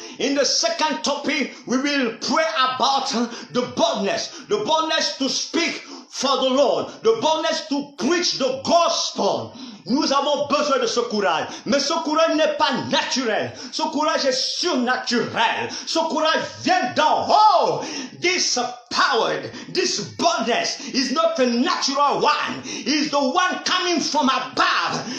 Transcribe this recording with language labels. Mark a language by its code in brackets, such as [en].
[en] In the second topic, we will pray about the boldness to speak for the Lord, the boldness to preach the gospel. [fr] Nous avons besoin de ce courage. Mais ce courage n'est pas naturel. Ce courage est surnaturel. Ce courage vient d'en haut. [en] This power, this boldness is not a natural one. It's the one coming from above.